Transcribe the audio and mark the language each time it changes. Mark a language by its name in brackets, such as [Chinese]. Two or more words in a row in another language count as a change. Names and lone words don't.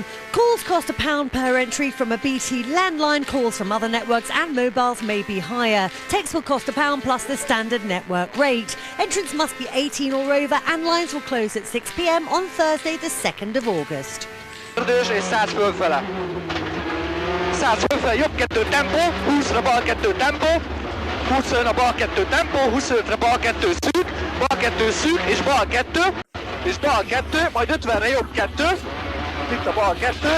[English] Calls cost £1 per entry from a BT landline. Calls from other networks and mobiles may be higher. Text will cost £1 plus the standard network rate. Entrants must be 18 or over and lines will close at 6 p.m. on Thursday the 2nd of August. [Hungarian] Dus is 100 fölfele. 100 fölfele, jobb 2 tempó, 20-ra bal 2 tempó, 25-ra bal 2 tempó, 25-ra bal 2 szűk, és bal 2, majd 50-re jobb 2, itt a bal 2.